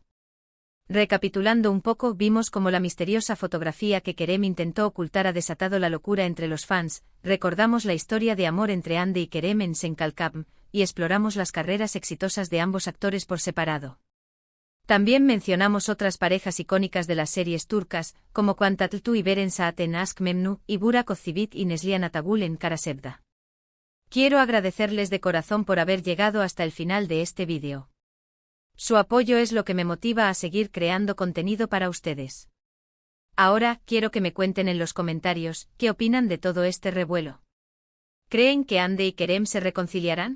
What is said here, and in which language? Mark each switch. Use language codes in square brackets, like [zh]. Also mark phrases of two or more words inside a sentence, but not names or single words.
[es] Recapitulando un poco, vimos cómo la misteriosa fotografía que Kerem intentó ocultar ha desatado la locura entre los fans, recordamos la historia de amor entre Hande y Kerem en Senkalkam, y exploramos las carreras exitosas de ambos actores por separado. También mencionamos otras parejas icónicas de las series turcas, como Kwan Tatlıtuğ y Beren Saat en Aşk Memnu, y Burak Özçivit y Neslihan Atagul en Kara Sevda. Quiero agradecerles de corazón por haber llegado hasta el final de este vídeo. Su apoyo es lo que me motiva a seguir creando contenido para ustedes. Ahora, quiero que me cuenten en los comentarios, ¿qué opinan de todo este revuelo? ¿Creen que Hande y Kerem se reconciliarán?